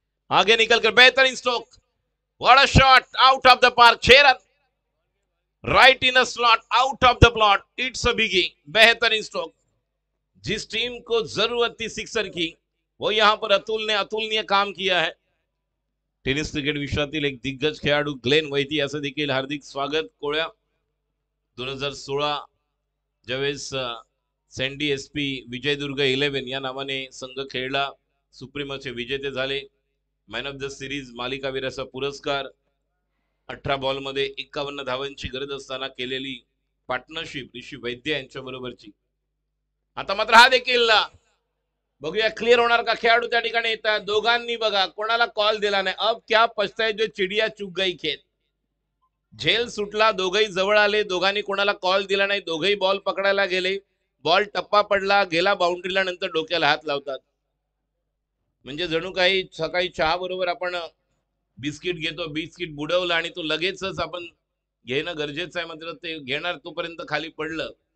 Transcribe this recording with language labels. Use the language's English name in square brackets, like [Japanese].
[Hindi] आगे निकलकर बेहतरीन stroke, [English] What a shot, out of the park, 6 run, right in a slot, out of the plot, it's a biggie. [Hindi] बेहतरीन stroke. जिस team को जरूरत थी सिक्सर की, वो यहाँ पर अतुल ने अतुलनीय काम किया है. [Marathi] टेनिस क्रिकेट विश्वातील एक दिग्गज खेळाडू ग्लेन वैती असं देखील हार्दिक स्वागत. कोळ्या 2016 ज्यावेळेस सँडी SP विजयदुर्ग 11 या नावाने संघ खेळला, सुप्रीमोचे विजेते झाले. मॅन ऑफ द सिरीज मालिकावीराचा पुरस्कार, 18 बॉल मध्ये 51 धावांची गरज असताना केलेली पार्टनरशिप ऋषी वैद्य यांच्या बरोबरची. आता मात्र हा देखील बघूया क्लिअर होणार का. खेळाडू त्या ठिकाणी येतात. दोघांनी बघा कोणाला कॉल दिला नाही. [Hindi] अब क्या पछताए जो चिडिया चुक गई खेत. [Marathi] झेल सुटला, दोघही जवळ आले, दोघांनी कोणाला कॉल दिला नाही. दोघही बॉल पकडायला गेले, बॉल टप्पा पडला, गेला बाउंड्रीला, नंतर डोक्याला हात लावतात. म्हणजे जणू काही सकाळी चहा बरोबर आपण बिस्किट घेतो, बिस्किट बुडवलं आणि तो लगेचच आपण घेणं गरजेचं आहे, मात्र ते घेणार तोपर्यंत खाली पडलं.